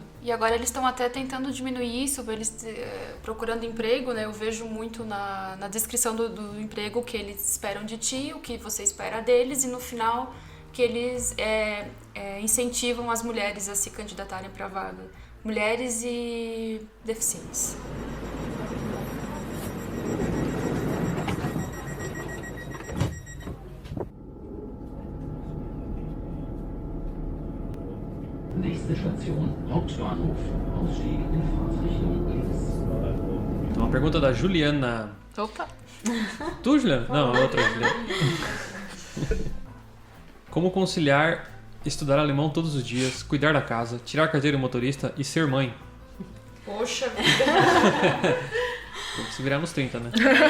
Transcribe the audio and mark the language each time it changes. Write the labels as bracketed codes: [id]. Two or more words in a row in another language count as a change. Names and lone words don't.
[pt] E agora eles estão até tentando diminuir isso, eles procurando emprego, né? Eu vejo muito na descrição do emprego o que eles esperam de ti, o que você espera deles, e no final que eles incentivam as mulheres a se candidatarem para a vaga. Mulheres e deficientes. [de] Nächste Station, Hauptbahnhof. Ausstieg in Fahrtrichtung links. [pt] Então, uma pergunta da Juliana. Opa! Tu, Juliana? Não, é outra Juliana. Como conciliar estudar alemão todos os dias, cuidar da casa, tirar a carteira de motorista e ser mãe? Poxa vida. Tem que se virar nos 30, né?